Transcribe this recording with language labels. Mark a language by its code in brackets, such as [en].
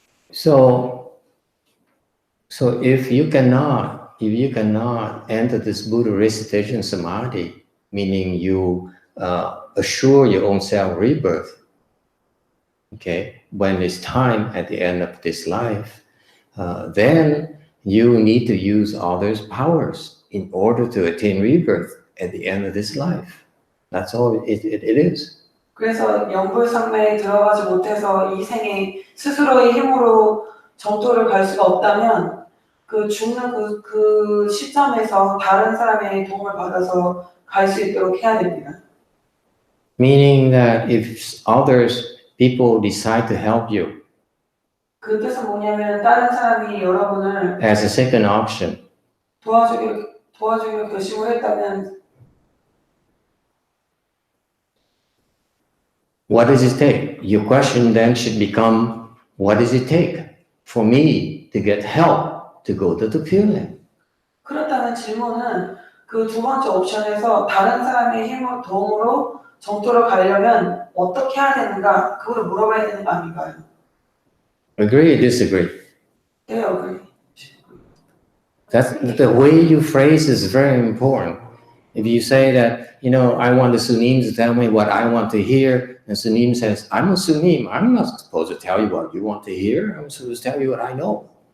[en] So if you cannot enter this Buddha Recitation Samadhi, meaning you assure your own self rebirth, okay, when it's time at the end of this life, then you need to use others' powers in order to attain rebirth at the end of this life. That's all it is. [ko] 그래서 염불상매에 들어가지 못해서 이 생에 스스로의 힘으로 정토를 갈 수가 없다면 그 죽는 그 시점에서 다른 사람의 도움을 받아서 갈 수 있도록 해야 됩니다. [en] Meaning that if people decide to help you, [ko] 그 뜻은 뭐냐면 다른 사람이 여러분을 [en] as a second option, [ko] 도와주기로 결심을 했다면 [en] what does it take? Your question then should become, what does it take for me to get help to go to the Pure Land? [ko] 그렇다는 질문은 그 두 번째 옵션에서 다른 사람의 힘을 도움으로 정토를 가려면 어떻게 해야 되는가 그걸 물어봐야 되는 거 아닌가요? [en] Agree or disagree? [ko] 네, agree. [en] That's the way you phrase is very important. If you say that, I want the Sunim to tell me what I want to hear, and Sunim says, I'm a Sunim. I'm not supposed to tell you what you want to hear. I'm supposed to tell you what I know.